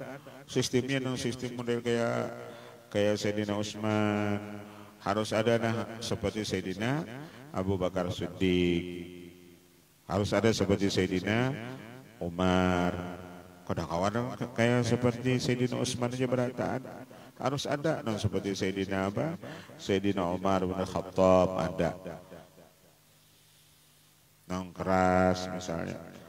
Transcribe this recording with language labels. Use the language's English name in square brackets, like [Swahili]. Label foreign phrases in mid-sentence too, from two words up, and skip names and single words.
[Indonesian] Sistemnya nang sistem model kayak Sayyidina Utsman, harus ada seperti Sayyidina Abu Bakar Siddiq, harus ada seperti Sayyidina Umar. [Banjar] Kada kawan kayak seperti Sayyidina Utsman aja berataan. [Indonesian] Harus ada seperti Sayyidina Sayyidina Umar bin Khattab ada. Nang keras misalnya.